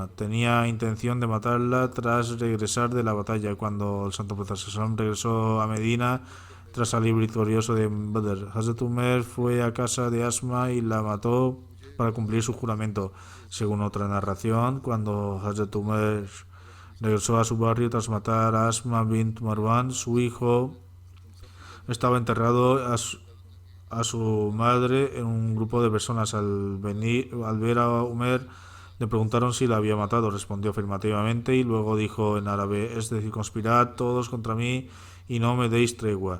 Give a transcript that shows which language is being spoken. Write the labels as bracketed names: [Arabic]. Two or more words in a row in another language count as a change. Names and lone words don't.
[Spanish] Tenía intención de matarla tras regresar de la batalla. Cuando el Santo Profeta regresó a Medina tras salir victorioso de Badr, Hazrat Umar fue a casa de Asma y la mató para cumplir su juramento. Según otra narración, cuando Hazrat Umar regresó a su barrio tras matar a Asma bint Marwan, su hijo estaba enterrado a su madre en un grupo de personas. Al ver a Umar, le preguntaron si la había matado. Respondió afirmativamente y luego dijo en árabe: es decir, conspirad todos contra mí y no me deis tregua.